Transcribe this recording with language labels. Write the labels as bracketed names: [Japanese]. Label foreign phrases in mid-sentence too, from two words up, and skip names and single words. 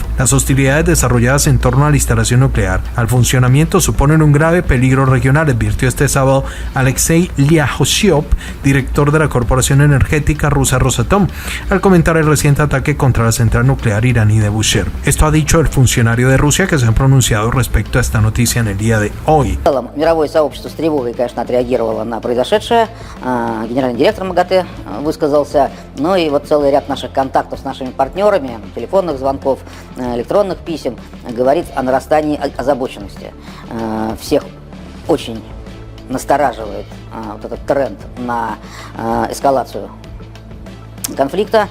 [Spanish] Las hostilidades desarrolladas en torno a la instalación nuclear al funcionamiento suponen un grave peligro regional, advirtió este sábado Alexei Liahoshov, director de la Corporación Energética Rusa rusa Rosatom al comentar el reciente ataque contra la central nuclear iraní de Bushehr. Esto ha dicho el funcionario de Rusia, que se ha pronunciado respecto a esta noticia en el día de hoy. [Russian] Мировое сообщество с тревогой, конечно, отреагировало на произошедшее. Генеральный директор МАГАТЭ высказался. Ну и вот целый ряд наших контактов с нашими партнерами, телефонных звонков, электронных писем говорит о нарастании озабоченности. Всех очень настораживает вот этот тренд на эскалацию конфликта.